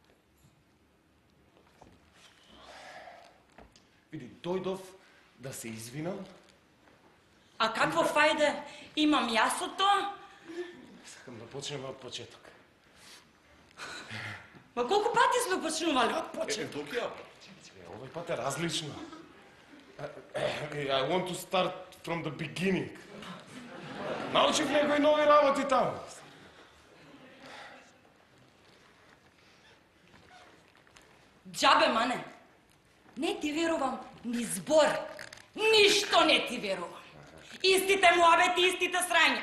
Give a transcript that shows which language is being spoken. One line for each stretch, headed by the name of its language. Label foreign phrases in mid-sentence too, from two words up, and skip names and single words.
Macedonian: Види, дојдов да се извинам. А какво фајде имам јас од тоа? Сакам да почнеме од почеток. Ма колку пати сме почнували од Почеток. почеток? Овој пат е различно.
English: I want to start from the beginning.
Macedonian: Научив некои нови работи таму. Џабе, мане. Не ти верувам ни збор. Ништо не ти верувам. Истите муабети, истите срања.